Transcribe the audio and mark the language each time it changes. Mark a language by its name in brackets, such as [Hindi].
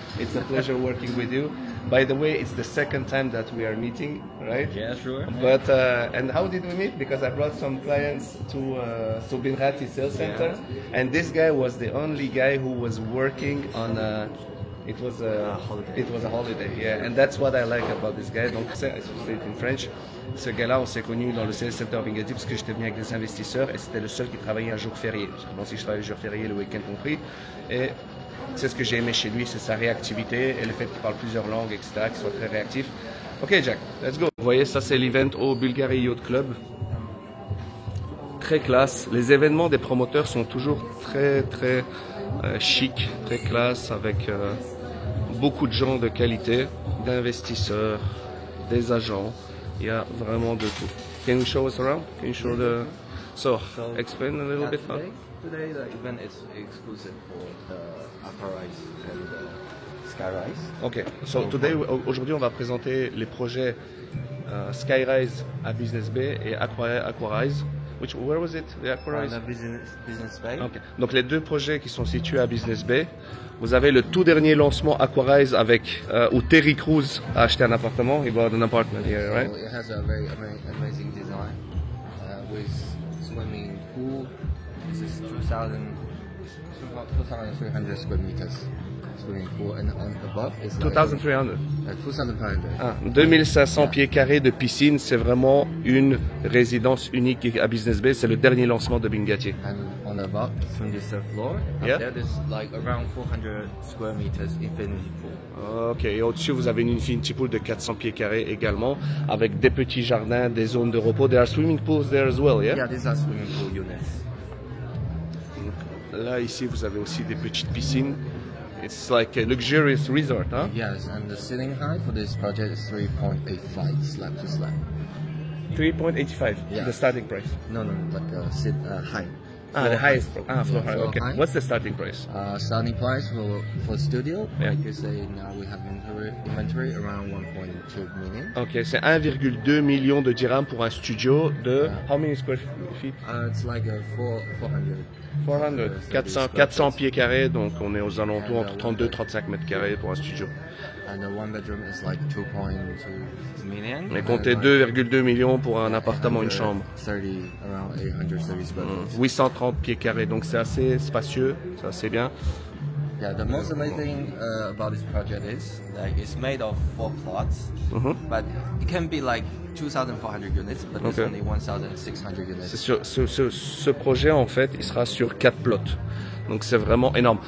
[English] It's a pleasure working with you. By the way, it's the second time that we are meeting, right? yeah, sure. But and how did we meet? Because I brought some clients to Bingati Sales Center, and this guy was the only guy who was working on it was a holiday. It was a holiday, yeah, and that's what I like about this guy. [French] Donc, c'est [English] in French. [French] Ce gars-là, on s'est connu dans le Sales Center Bingati parce que j'étais venu avec des investisseurs et c'était le seul qui travaillait un jour férié. Moi aussi, je travaille le jour férié, le week-end compris. Et c'est ce que j'ai aimé chez lui, c'est sa réactivité et le fait qu'il parle plusieurs langues, etc., qu'il soit très réactif. [English] Ok, Jack, let's go. [French] Vous voyez, ça c'est l'event au Bulgari Yacht Club. Très classe. Les événements des promoteurs sont toujours très chic, très classe, avec beaucoup de gens de qualité, d'investisseurs, des agents. Il y a vraiment de tout. [English] Can you show us around? Can you show the... So explain a little bit. Today the event is exclusive for the Aquarise and Skyrise. Ok, so today, [French] aujourd'hui on va présenter les projets Skyrise à Business Bay et Aquarise. [English] Where was it? The Aquarise? The business bay. Okay. [French] Donc les deux projets qui sont situés à Business Bay. Vous avez le tout dernier lancement Aquarise avec où Terry Crews a acheté un appartement. [English] He bought an apartment here, right? So it has a very amazing design with swimming pool. This is 2,300 square meters swimming pool, and on above is like 2,300. 2,500. [French] Ah, 2500 pieds carrés de piscine, c'est vraiment une résidence unique à Business Bay. C'est le dernier lancement de Bingati. [English] And on above, from the third floor, Yeah. there is like around 400 square meters infinity pool. [French] Ok, et au-dessus vous avez une infinity pool de 400 pieds carrés également, avec des petits jardins, des zones de repos. [English] There are swimming pools there as well, yeah? Yeah, these are swimming pool units. [French] Là, ici, vous avez aussi des petites piscines. [English] It's like a luxurious resort, hein? Yes, and the ceiling height for this project is 3.85 slab to slab. 3.85, Yeah. the starting price. No, like height. Ah, the highest. Ah, floor height, floor okay. height. What's the starting price? Starting price for studio, Yeah. like you say, now we have inventory around 1.2 million. [French] Ok, c'est 1,2 million de dirhams pour un studio de... [English] How many square feet? It's like a 400. [French] 400, 400 pieds carrés, donc on est aux alentours entre 32 et 35 mètres carrés pour un studio. [English] And the one bedroom is like 2.2 million. [French] Mais comptez 2,2 millions pour un appartement, une chambre. [English] 30, around 830 square feet. [French] 830 pieds carrés, donc c'est assez spacieux, c'est assez bien. [English] Yeah, the most amazing about this project is like it's made of 4 plots, but it can be like 2,400 units, but it's Okay. only 1,600 units. [French] Ce projet, en fait, il sera sur 4 plots. Donc c'est vraiment énorme.